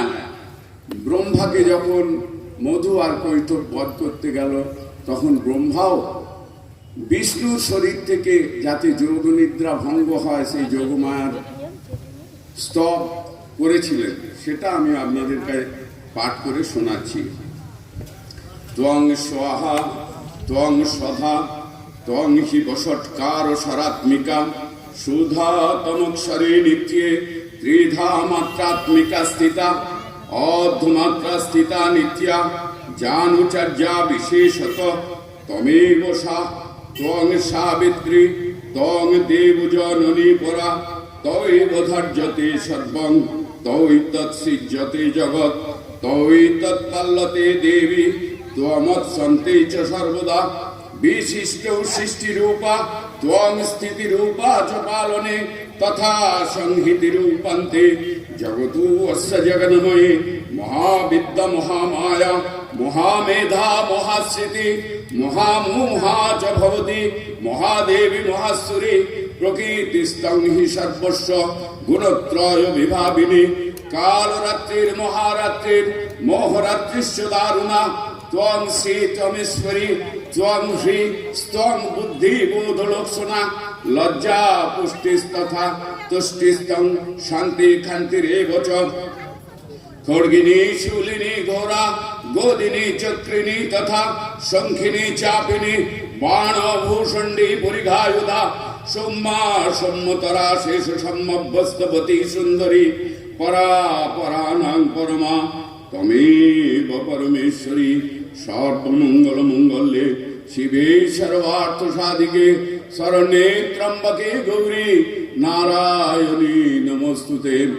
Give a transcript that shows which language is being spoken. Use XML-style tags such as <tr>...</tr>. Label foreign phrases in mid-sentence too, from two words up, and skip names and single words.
<bn>ব্রহ্মাকে যখন মধু আর কৈতব বধ করতে গেল, তখন ব্রহ্মাও বিষ্ণুর শরীর থেকে যাতে যোগ নিদ্রা ভঙ্গ হয় সেই যোগমায়ার স্তব করেছিলেন, সেটা আমি আপনাদের কাছে পাঠ করে শোনাচ্ছি।</bn> <sa>ত্বং স্বাহা ত্বং স্বধা ত্বং হি বষটকার সারাত্মিকা সুধা তমক্ষরে নিত্যে ত্রিধা মাত্রাত্মিকা স্থিতা অর্ধমাত্রা স্থিতা নিত্যা জানুচর্যা বিশেষত তমেব সা ত্বং সাবিত্রী ত্বং দেবজননী পরা তৈব ধার্যতে সর্বং তৈ তৎসৃজ্যতে জগৎ তৈ তৎপাল্যতে দেবী ত্বমৎসন্তে চ সর্বদা বিশিষ্ট সৃষ্টিরূপা ত্বং স্থিতিরূপা চ পালনে তথা সংহিতিরূপান্তে জগতু অস্য জগন্ময়ে মহাবিদ্যা মহামায়া মহামেধা মহাস্মৃতি মহামোহা চ ভবতি মহাদেবী মহাসুরি প্রকৃতিস্তং হি সর্বস্ব গুণত্রয় বিভাবিনী কালরাত্রির মহারাত্রির মোহরাত্রিশ্চ দারুণা ত্বং শ্রী ত্বমেশ্বরী ত্বং শ্রী স্তং বুদ্ধি বোধলক্ষণা লজ্জা পুষ্টিস্তথা তুষ্টিস্তং শান্তি খান্তিরেব চ খড়গিনী শূলিনী ঘোরা গোদিনী চক্রিণী তথা শঙ্খিনী চাপিনী বাণ ভূষণ্ডী পরিঘায়ুধা সোম্মা সম্মতরা শেষ সম্মভ্যস্তবতী সুন্দরী পরা পরানাং পরমা তমেব পরমেশ্বরী সর্বমঙ্গল মঙ্গলে শিবে সর্বার্থ সাধিকে শরণ্যে ত্রম্বকে গৌরী নারায়ণী নমস্তুতে।</sa>